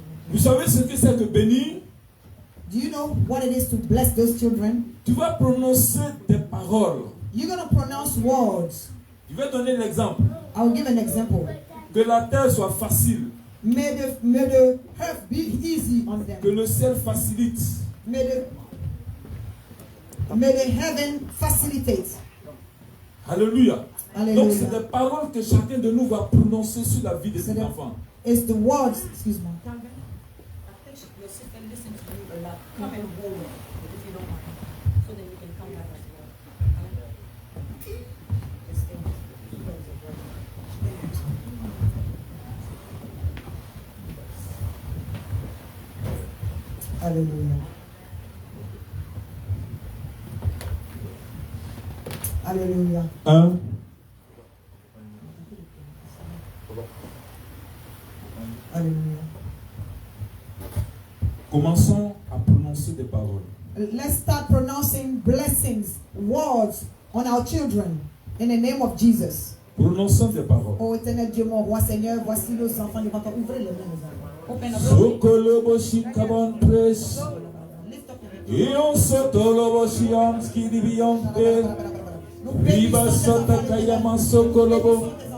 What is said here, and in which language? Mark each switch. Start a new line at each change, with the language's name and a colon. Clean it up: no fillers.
French: Vous savez ce que c'est que bénir?
English: Do you know what it is to bless those children?
French: Tu vas prononcer des paroles.
English: You're going to pronounce words.
French: Je vais donner l'exemple.
English: I'll give an example.
French: Que la terre soit facile.
English: May the earth be easy on them.
French: Que le ciel facilite.
English: May the heaven facilitate.
French: Alléluia. Alléluia. Donc c'est des paroles que chacun de nous va prononcer sur la vie de ses enfants.
English: It's the words, excuse me. Come and hold it, if you don't mind, so that you can come back as well.
French: Alléluia. Alléluia. 1. Alléluia. Commençons à prononcer des paroles.
English: Let's start pronouncing blessings, words on our children in the name of Jesus.
French: Prononçons des paroles. Oh éternel Dieu, mon roi Seigneur, voici nos enfants devant toi. Ouvrez les mains, nos enfants.
English: Open up. Sokolobo shikabon pres. Lift up your hands. Ion sotolobo shiam skidibionte. Riba satakayama sokolobo.